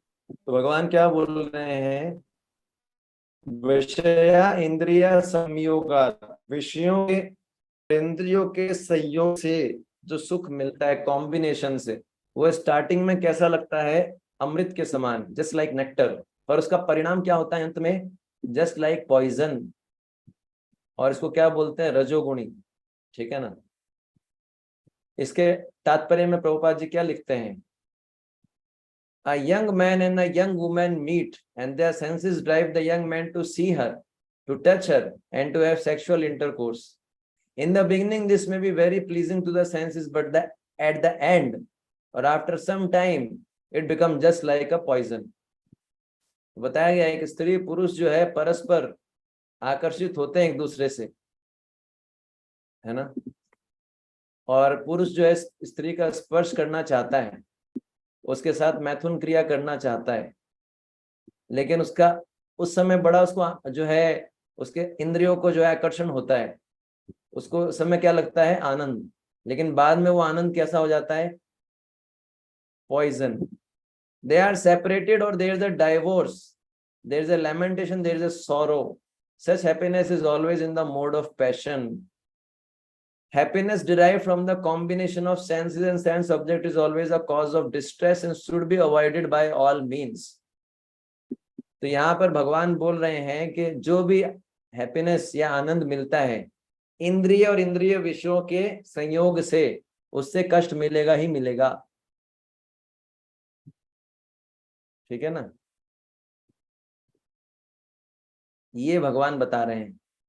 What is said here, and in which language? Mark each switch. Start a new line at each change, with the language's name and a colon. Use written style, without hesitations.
Hindi: तो भगवान क्या बोल रहे हैं?
Sanskrit: विषया इंद्रिया संयोगा,
Hindi: विषयों के इंद्रियों के संयोग से जो सुख मिलता है, कॉम्बिनेशन से, वो स्टार्टिंग में कैसा लगता है? अमृत के समान,
English: Just like nectar.
Hindi: और उसका परिणाम क्या होता है अंत में?
English: Just like poison.
Hindi: और इसको क्या बोलते हैं? रजोगुणी। ठीक है ना। इसके तात्पर्य में प्रभुपाद जी क्या लिखते हैं?
English: A young man and a young woman meet and their senses drive the young man to see her to touch her and to have sexual intercourse. In the beginning this may be very pleasing to the senses, but at the end or after some time it becomes just like a poison.
Hindi: बताया गया है कि स्त्री पुरुष जो है परस्पर आकर्षित होते हैं एक दूसरे से, है ना, और पुरुष जो है स्त्री का स्पर्श करना चाहता है, उसके साथ मैथुन क्रिया करना चाहता है, लेकिन उसका उस समय बड़ा उसको जो है उसके इंद्रियों को जो है आकर्षण होता है, उसको उस समय क्या लगता है, आनंद, लेकिन बाद में वो आनंद कैसा हो जाता है, poison.
English: They are separated or there is a divorce, there is a lamentation, there is a sorrow. Such happiness is always in the mode of passion. Happiness derived from the combination of senses and sense object is always a cause of distress and should be avoided by all means.
Hindi: तो यहाँ पर भगवान बोल रहे हैं कि जो भी हैप्पीनेस या आनंद मिलता है इंद्रिय और इंद्रिय विषयों के संयोग से, उससे कष्ट मिलेगा ही मिलेगा. ठीक है ना, ये भगवान बता रहे हैं.